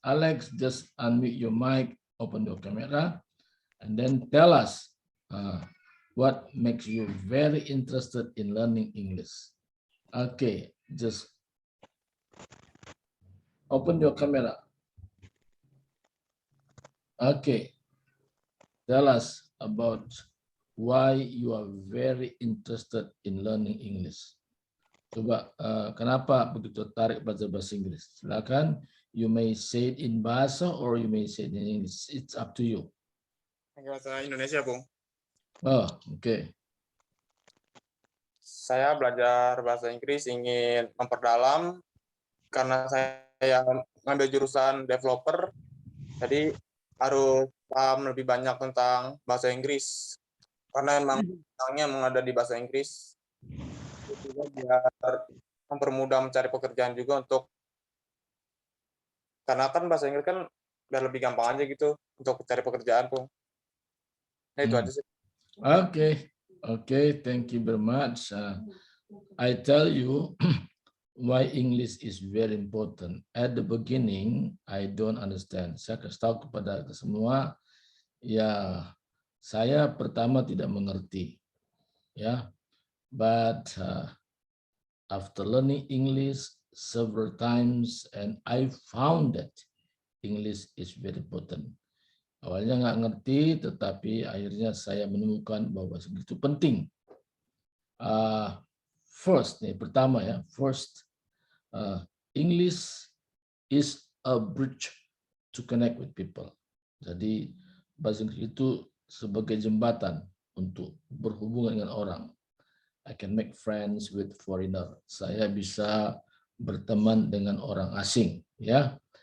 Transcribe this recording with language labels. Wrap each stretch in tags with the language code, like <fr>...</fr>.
<en>Alex, just unmute your mic, open your camera, and then tell us what makes you very interested in learning English. Okay, just open your camera. Okay, tell us about why you are very interested in learning English.</en> <id>Coba, kenapa begitu tertarik belajar bahasa Inggris?</id> <en>Silakan, you may say it in bahasa or you may say it in English. It's up to you.</en> <id>Bahasa Indonesia, Bung. Oh, oke. Saya belajar bahasa Inggris ingin memperdalam karena saya ngambil jurusan developer, jadi harus paham lebih banyak tentang bahasa Inggris. Karena memang ada di bahasa Inggris. Juga biar mempermudah mencari pekerjaan juga karena kan bahasa Inggris kan biar lebih gampang aja gitu untuk cari pekerjaan, Bung. Nah, itu aja sih.</id> <en>Okay, thank you very much. I tell you why English is very important. At the beginning, I don't understand.</en> <id>Saya kasih tahu kepada semua, ya saya pertama tidak mengerti, ya.</id> <en>But after learning English several times, and I found that English is very important.</en> <id>Awalnya nggak ngerti, tetapi akhirnya saya menemukan bahwa bahasa Inggris itu penting.</id> <en>First,</en> <id>pertama ya,</id> <en>English is a bridge to connect with people.</en> <id>Jadi bahasa Inggris itu sebagai jembatan untuk berhubungan dengan orang.</id> <en>I can make friends with foreigner.</en> <id>Saya bisa berteman dengan orang asing, ya.</id>